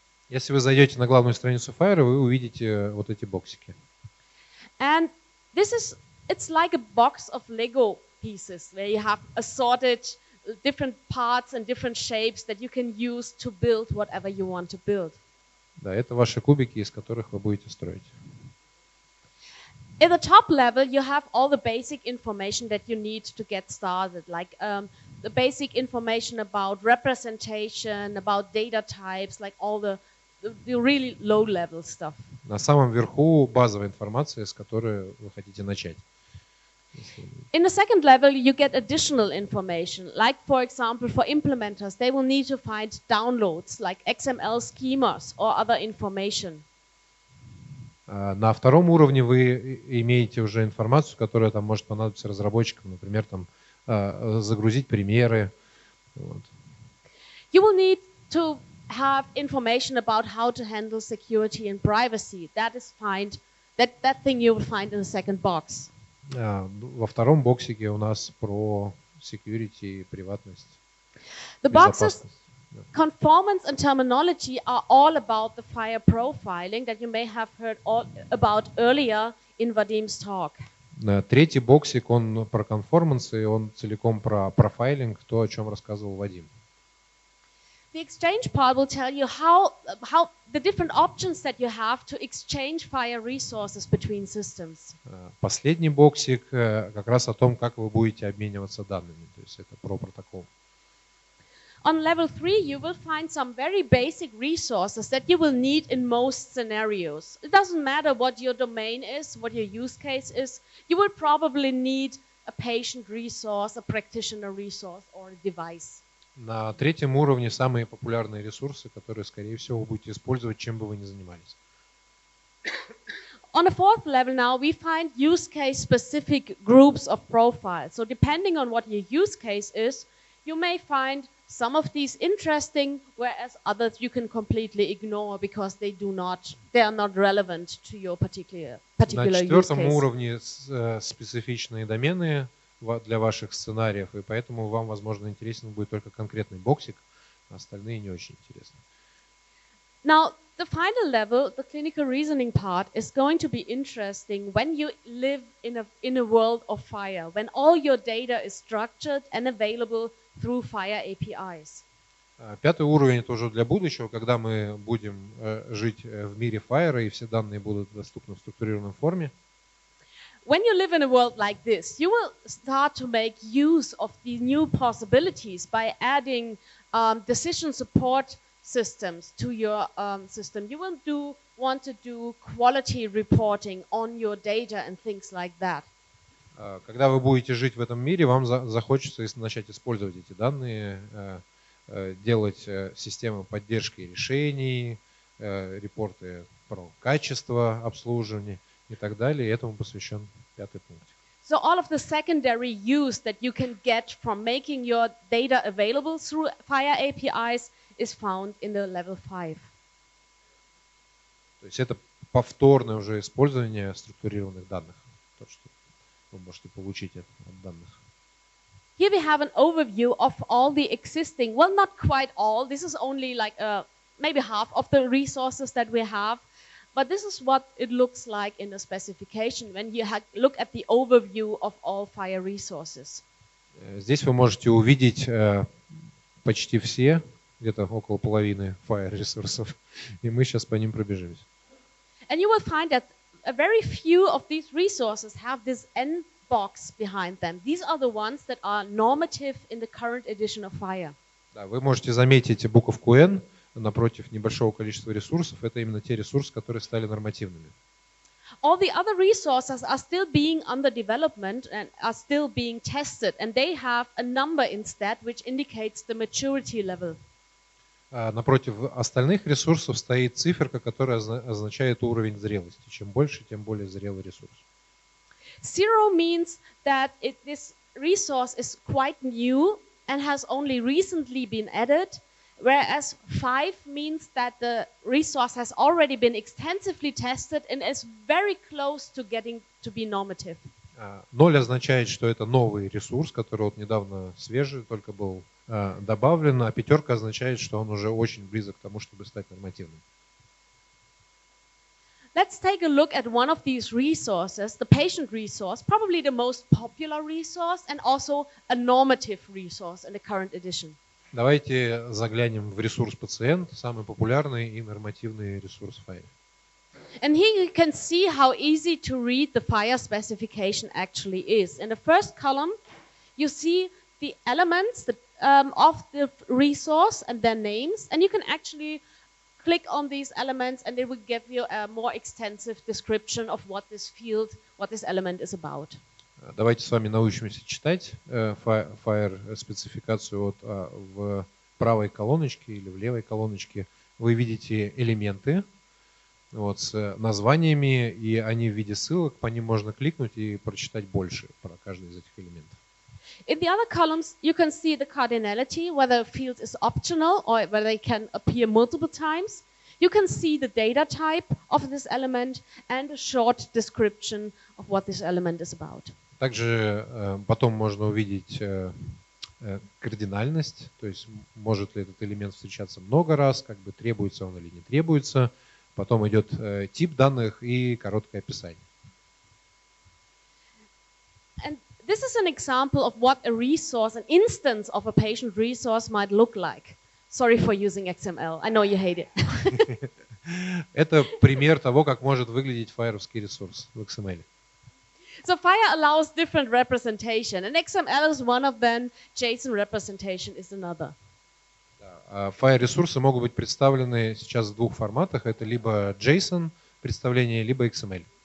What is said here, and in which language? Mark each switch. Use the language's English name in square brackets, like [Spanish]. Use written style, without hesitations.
[Russian] Если вы зайдете на главную страницу FHIR, вы увидите вот эти боксики. [English] And it's like a box of Lego pieces where you have assorted different parts and different shapes that you can use to build whatever you want to build. [Russian] Да, это ваши кубики, из которых вы будете строить. [English] At the top level, you have all the basic information that you need to get started, like the basic information about representation, about data types, like all the really low-level stuff. [Russian] На самом верху базовая информация, с которой вы хотите начать. [English] In the second level, you get additional information, like, for example, for implementers, they will need to find downloads, like XML schemas or other information. [Russian] На втором уровне вы имеете уже информацию, которая там может понадобиться разработчикам, например, там загрузить примеры. Вот. [English] You will need to have information about how to handle security and privacy. That is that thing you will find in the second box. [Russian] Во втором боксике у нас про security и приватность. [English] The boxes, conformance and terminology are all about the FHIR profiling that you may have heard all about earlier in Vadim's talk. [Russian] Третий боксик, он про конформанс, и он целиком про профайлинг, то, о чем рассказывал Вадим. [English] The exchange part will tell you how the different options that you have to exchange FHIR resources between systems. [Russian] Последний боксик как раз о том, как вы будете обмениваться данными, то есть это про протокол. [English] On level 3, you will find some very basic resources that you will need in most scenarios. It doesn't matter what your domain is, what your use case is. You will probably need a patient resource, a practitioner resource, or a device. [Russian] На третьем уровне самые популярные ресурсы, которые, скорее всего, вы будете использовать, чем бы вы ни занимались. [English] On the fourth level now, we find use case specific groups of profiles. So depending on what your use case is, you may find some of these interesting, whereas others you can completely ignore because they are not relevant to your particular [Russian] На [English] use [Russian] четвертом [English] case. [Russian] уровне специфичные домены для ваших сценариев, и поэтому вам, возможно, интересен будет только конкретный боксик, а остальные не очень интересны. [English] Now, the final level, the clinical reasoning part, is going to be interesting when you live in a world of FHIR, when all your data is structured and available through FHIR APIs. [Russian] Пятый уровень это уже для будущего, когда мы будем жить в мире FHIR, и все данные будут доступны в структурированной форме. [English] When you live in a world like this, you will start to make use of these new possibilities by adding decision support systems to your system. You will want to do quality reporting on your data and things like that. [Russian] Когда вы будете жить в этом мире, вам захочется начать использовать эти данные, делать системы поддержки решений, репорты про качество обслуживания и так далее. И этому посвящен пятый пункт. [English] So all of the secondary use that you can get from making your data available through FHIR APIs is found in the level 5. [Russian] То есть это повторное уже использование структурированных данных, то, что вы можете получить от данных. [English] Here we have an overview of all the existing, well, not quite all. This is only like maybe half of the resources that we have. But this is what it looks like in the specification when you look at the overview of all FHIR resources. [Russian] Здесь вы можете увидеть почти все, где-то около половины FHIR ресурсов, и мы сейчас по ним пробежимся. [English] And you will find that a very few of these resources have this N box behind them. These are the ones that are normative in the current edition of FHIR. [Russian] Да, вы можете заметить буковку N напротив небольшого количества ресурсов. Это именно те ресурсы, которые стали нормативными. [English] All the other resources are still being under development and are still being tested, and they have a number instead, which indicates the maturity level. [Russian] Напротив остальных ресурсов стоит циферка, которая означает уровень зрелости. Чем больше, тем более зрелый ресурс. [English] 0 means that this resource is quite new and has only recently been added, whereas 5 means that the resource has already been extensively tested and is very close to getting to be normative. [Russian] 0 означает, что это новый ресурс, который вот недавно свежий, только был добавлен, а 5 означает, что он уже очень близок к тому, чтобы стать нормативным. [English] Let's take a look at one of these resources, the patient resource, probably the most popular resource and also a normative resource in the current edition. [Russian] Давайте заглянем в ресурс пациент, самый популярный и нормативный ресурс FHIR. [English] And here you can see how easy to read the FHIR specification actually is. In the first column, you see the elements of the resource and their names, and you can actually click on these elements and it will give you a more extensive description of what this field, what this element is about. [Russian] Давайте с вами научимся читать FHIR спецификацию. Вот в правой колоночке или в левой колоночке вы видите элементы вот, с названиями, и они в виде ссылок, по ним можно кликнуть и прочитать больше про каждый из этих элементов. [English] In the other columns, you can see the cardinality, whether a field is optional or whether they can appear multiple times. You can see the data type of this element and a short description of what this element is about. [Russian] Также потом можно увидеть кардинальность, то есть может ли этот элемент встречаться много раз, как бы требуется он или не требуется. Потом идет тип данных и короткое описание. [English] And this is an example of what a resource, an instance of a patient resource might look like. Sorry for using XML. I know you hate it. [Russian] Это пример того, как может выглядеть файровский ресурс в XML. [English] So FHIR allows different representation, and XML is one of them. JSON representation is another. [Russian] FHIR-ресурсы могут быть представлены сейчас в двух форматах. Это либо JSON представление, либо XML.